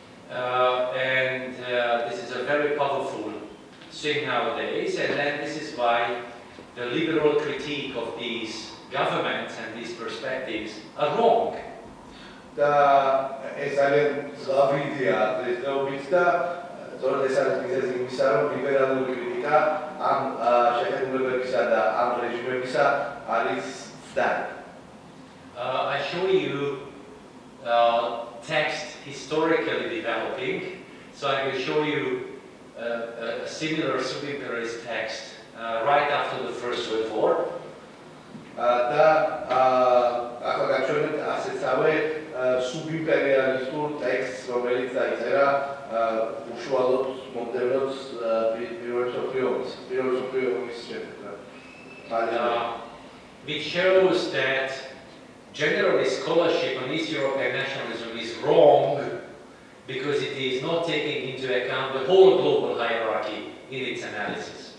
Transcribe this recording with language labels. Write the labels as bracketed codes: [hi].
[en] And this is a very powerful thing nowadays, and then this is why the liberal critique of these governments and these perspectives are wrong. [ka] და ეს ძალიან ზღავრი იდეაა დღესდღეობით და სწორედ ეს არის მიზეზი იმისა, რომ ლიბერალური კრიტიკა ამ შეხედულებებისა და ამ რეჟიმებისა არის ცდარი. [en] I show you text historically developing, so I will show you a similar sub-imperialist text right after the First World War. [ka] და ახლა გაჩვენეთ ასეთსავე სუბიმპერიალისტურ ტექსტს, რომელიც დაიწერა უშუალოდ მომდევნოს პირველ მსოფლიო ომის შემდეგ. [en] Which shows that generally scholarship on East European nationalism is wrong because it is not taking into account the whole global hierarchy in its analysis.